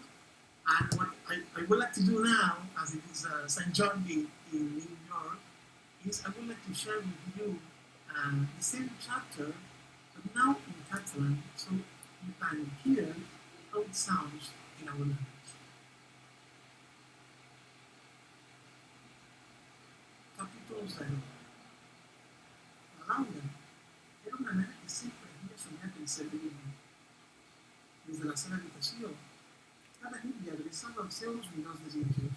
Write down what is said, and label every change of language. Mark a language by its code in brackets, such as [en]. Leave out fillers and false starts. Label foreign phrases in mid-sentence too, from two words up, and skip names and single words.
[en] And what I would like to do now, as it is St. Jordi in New York, is I would like to share with you the same chapter, but now in Catalan, so you can hear how it sounds in our language. [ca] Capítol 0. La Laura era una nena que sempre havia somiat en ser divina. Des de la seva habitació, cada nit li adreçava els seus millors desitjos.